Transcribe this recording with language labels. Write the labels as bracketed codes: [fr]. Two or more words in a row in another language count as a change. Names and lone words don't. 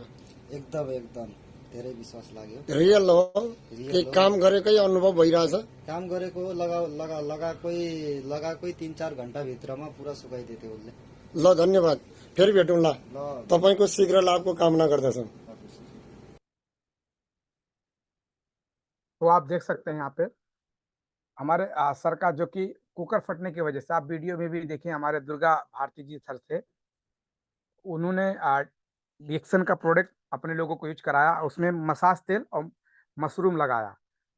[ne] एकदम धेरै विश्वास लाग्यो। रियल हो रियल कि हो। काम गरेकै अनुभव भइरहेछ? काम गरेको लगाएकै 3-4 घण्टा भित्रमा पुरा सुकाइदियो त्यो उसले। ल धन्यवाद, फेरि भेटौँला। ल तपाईँको शीघ्र लाभको कामना गर्दछौँ। [hi] तो आप देख सकते हैं यहाँ पे हमारे सर का जो कि कुकर फटने की वजह से आप वीडियो में भी देखिए हमारे दुर्गा भारती जी सर थे, उन्होंने रिएक्शन का प्रोडक्ट अपने लोगों को यूज कराया, उसमें मसाज तेल और मशरूम लगाया।